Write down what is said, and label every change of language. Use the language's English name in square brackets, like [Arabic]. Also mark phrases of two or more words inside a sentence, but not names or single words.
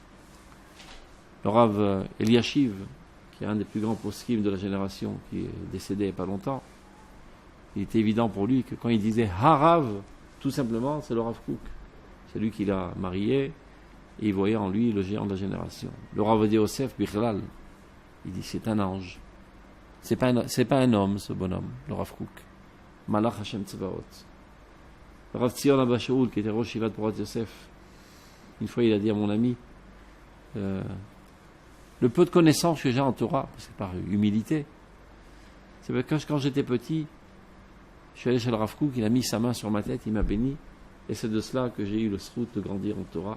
[French] Le Rav Eliashiv, qui est un des plus grands poskim de la génération, qui est décédé il n'y a pas longtemps, il était évident pour lui que quand il disait Harav, tout simplement, c'est le Rav Kook. C'est lui qui l'a marié, et il voyait en lui le géant de la génération. Le Rav Yosef Bichlal, il dit c'est un ange. C'est pas un homme, ce bonhomme, le Rav Kook. [Hebrew] מלאך השם צבאות. [French] Le Rav Tzion Abba Shaul, qui était [Hebrew] ראש ישיבת פורת יוסף, [French] une fois il a dit à mon ami, le peu de connaissances que j'ai en Torah, c'est par humilité, c'est parce que quand j'étais petit, je suis allé chez le Rav Kook, il a mis sa main sur ma tête, il m'a béni, et c'est de cela que j'ai eu le srout de grandir en Torah.